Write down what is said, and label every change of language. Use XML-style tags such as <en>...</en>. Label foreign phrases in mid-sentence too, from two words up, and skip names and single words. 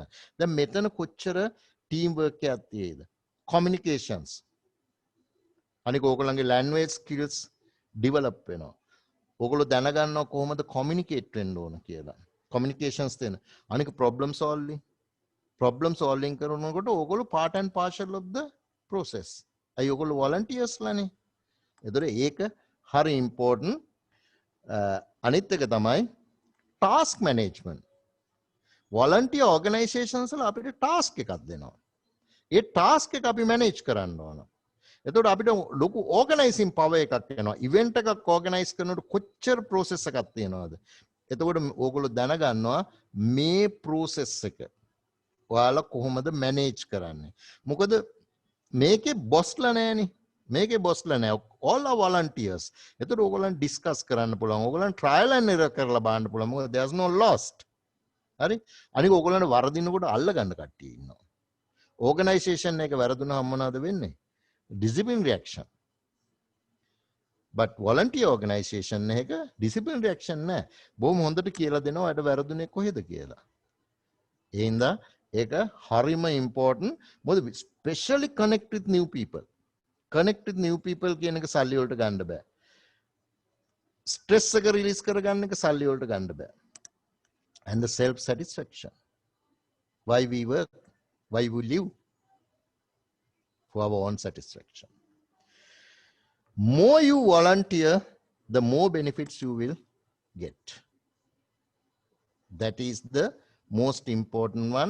<si>දැන් මෙතන කොච්චර ටීම් වර්ක් එකක් තියෙයිද? communications. අනික ඕගොල්ලන්ගේ</si> <en>language skills develop</en> <si>වෙනවා. ඕගොල්ලෝ දැනගන්නවා කොහොමද communicate වෙන්න ඕන කියලා.</si> <en>communications</en> <si>තියෙන. අනික</si> <en>problem solving</en> <si>කරනකොට ඕගොල්ලෝ</si> <en>part and parcel of the process.</en> <si>අයි ඕගොල්ලෝ volunteers ලානේ. ඒතර ඒක හරි important. අනිත් එක තමයි</si> <en>task management. volunteer organizations</en> <si>වල අපිට task එකක් දෙනවා. ඒ task එක අපි manage කරන්න ඕන. එතකොට අපිට ලොකු</si> <en>organizing power</en> <si>එකක් එනවා. event එකක් organize කරනකොට කොච්චර process එකක් තියෙනවද? එතකොට ඕගොල්ලෝ දැනගන්නවා මේ process එක ඔයාලා කොහොමද manage කරන්නේ. මොකද මේකේ bossලා නැහැනේ. මේකේ bossලා නැහැ.</si> <en>all are volunteers.</en> <si>එතකොට ඕගොල්ලන් discuss කරන්න පුළුවන්. ඕගොල්ලන්</si> <en>trial and error</en> <si>කරලා බලන්න පුළුවන්. මොකද</si> <en>there's no lost.</en> <si>හරි? අනික ඕගොල්ලන්ට වරදිනකොට අල්ල ගන්න කට්ටිය ඉන්නවා. organization එක වැරදුනහම මොනවද වෙන්නේ?</si> <en>discipline reaction. But volunteer organization එක discipline reaction නැහැ.</en> <si>බොහොම හොඳට කියලා දෙනවා අර වැරදුනේ කොහෙද කියලා. ඒ හින්දා ඒක හරිම important.</si> <en>මොකද especially connect with new people. Connect with new people</en> <si>කියන එක සල්ලි වලට ගන්න බෑ. stress එක release කරගන්න එක සල්ලි වලට ගන්න බෑ.</si> <en>And the self satisfaction. Why we work, why we live, for our own satisfaction. More you volunteer, the more benefits you will get. That is the most important one.</en>